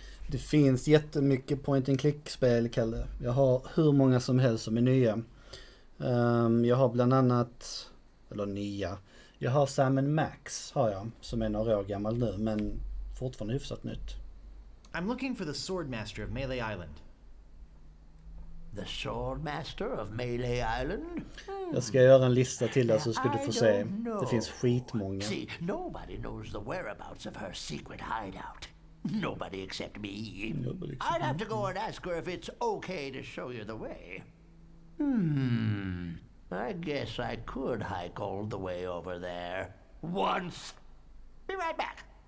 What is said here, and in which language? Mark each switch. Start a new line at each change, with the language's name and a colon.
Swedish: Det finns jättemycket point and click-spel, Kalle. Jag har hur många som helst som är nya. Jag har bland annat, eller nya, jag har Sam & Max har jag, som är några år gammal nu, men fortfarande hyfsat nytt.
English: I'm looking for the Swordmaster of Melee Island. The Swordmaster of Melee Island?
Swedish: Jag ska göra en lista till dig så ska du få
English: I
Swedish: se.
English: don't know.
Swedish: Det finns skitmånga.
English: See, nobody knows the whereabouts of her secret hideout. Nobody except me. I'd have to go and ask her if it's okay to show you the way. I guess I could hike all the way over there. Once. Be right back.